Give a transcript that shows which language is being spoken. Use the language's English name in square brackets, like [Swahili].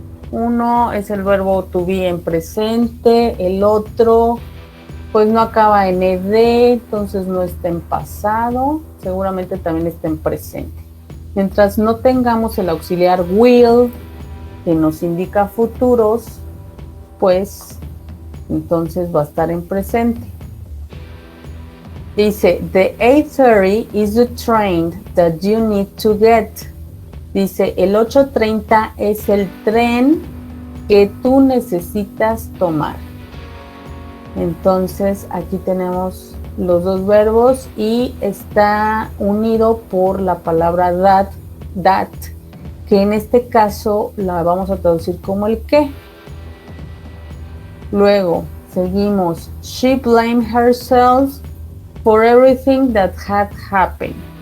[Spanish] Uno es el verbo to be en presente, el otro pues no acaba en ed, entonces no está en pasado, seguramente también está en presente. Mientras no tengamos el auxiliar will, que nos indica futuros, pues entonces va a estar en presente. Dice, [English] the 8:30 is the train that you need to get. [Spanish] Dice, el 8:30 es el tren que tú necesitas tomar. Entonces aquí tenemos los dos verbos y está unido por la palabra that, que en este caso la vamos a traducir como el qué. Luego seguimos. [English] She blamed herself for everything that had happened.